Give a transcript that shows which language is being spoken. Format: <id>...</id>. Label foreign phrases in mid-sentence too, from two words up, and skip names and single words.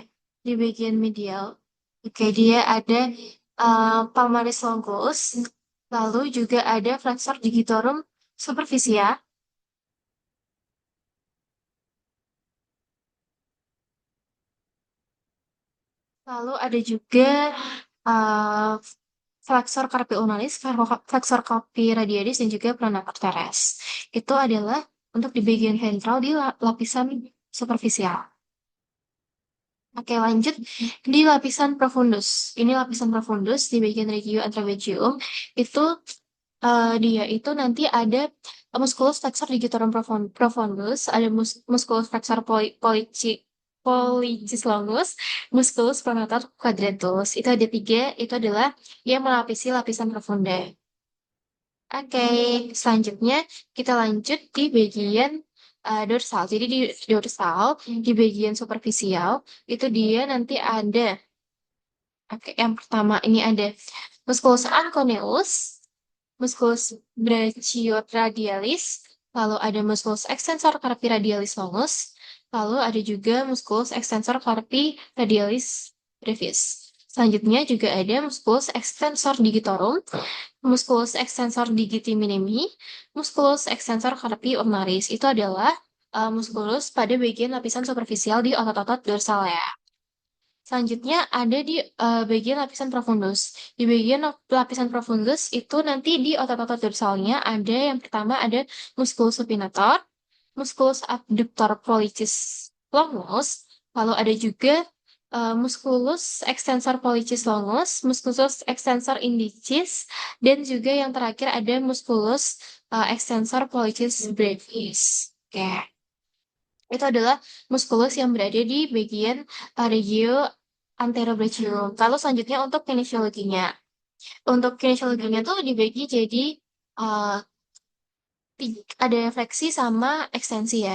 <id>Di bagian medial. Oke, dia ada palmaris longus, lalu juga ada flexor digitorum superficia, lalu ada juga uh, flexor carpi ulnaris, flexor carpi radialis, dan juga pronator teres. Itu adalah untuk di bagian ventral di lapisan superficial. Oke, lanjut di lapisan profundus. Ini lapisan profundus di bagian regio anterometrium. Itu dia itu nanti ada musculus flexor digitorum profundus, ada musculus flexor pollicis longus, musculus pronator quadratus. Itu ada tiga, itu adalah yang melapisi lapisan profunda. Oke, selanjutnya kita lanjut di bagian dorsal. Jadi di dorsal, di bagian superficial, itu dia nanti ada, oke, yang pertama ini ada musculus anconeus, musculus brachioradialis, lalu ada musculus extensor carpi radialis longus, lalu ada juga musculus extensor carpi radialis brevis. Selanjutnya juga ada musculus extensor digitorum, musculus extensor digiti minimi, musculus extensor carpi ulnaris. Itu adalah musculus pada bagian lapisan superficial di otot-otot dorsal ya. Selanjutnya ada di bagian lapisan profundus. Di bagian lapisan profundus itu nanti di otot-otot dorsalnya ada yang pertama ada musculus supinator, musculus abductor pollicis longus, lalu ada juga musculus extensor pollicis longus, musculus extensor indicis, dan juga yang terakhir ada musculus extensor pollicis brevis. Oke. Itu adalah muskulus yang berada di bagian regio anterobrachial. Lalu selanjutnya untuk kinesiologinya. Untuk kinesiologinya tuh dibagi jadi uh, ada fleksi sama ekstensi ya.</id>